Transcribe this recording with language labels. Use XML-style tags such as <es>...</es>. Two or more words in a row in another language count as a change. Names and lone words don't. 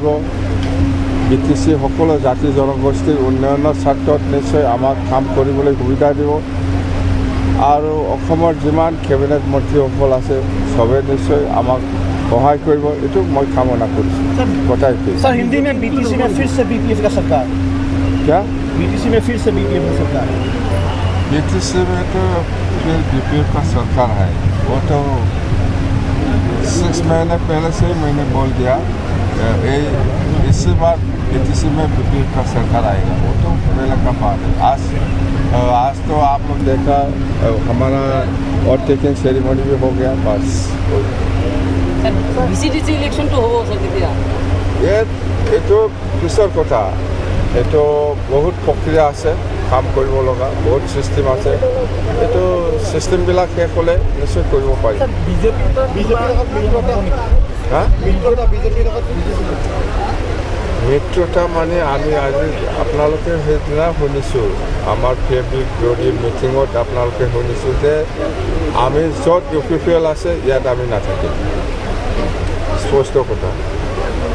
<as>BTC সকলো জাতি জনগোষ্ঠীৰ উন্নয়নৰ স্বাৰ্থত নিশ্চয় আমাক কাম কৰিবলৈ সুবিধা দিব আৰু অসমৰ যিমান কেবিনেট মন্ত্ৰীসকল আছে চবে নিশ্চয় আমাক সহায় কৰিব, এইটো মই কামনা কৰিছোঁ। কথা এইটোৱে।</as> <hi>सर हिंदी में BTC में फिर से BPF का सरकार क्या? BTC में फिर से BPF का सरकार BTC में तो फिर BPF का सरकार है। वो तो 6 महीने पहले से मैंने बोल दिया, इससे बाद BTC में BPF का सरकार आएगा। वो तो पहले का बात है। आज तो आप लोग देखा हमारा</hi> <en>overtaking ceremony</en> <hi>भी हो गया। बस</hi> <as>BCDC ইলেকশন তো হ'ব সৰ কেতিয়া? এইটো পিছৰ কথা। এইটো বহুত প্ৰক্ৰিয়া আছে, কাম কৰিব লগা বহুত চিষ্টেম আছে। এইটো চিষ্টেমবিলাক শেষ হ'লে নিশ্চয় কৰিব পাৰি। মিত্ৰতা মানে আমি আজি আপোনালোকে সেইদিনা শুনিছোঁ আমাৰ ফেব্ৰিক বিৰোধী মিটিঙত আপোনালোকে শুনিছোঁ যে আমি য'ত UPPL আছে ইয়াত আমি নাথাকিম, স্পষ্ট কথা।</as>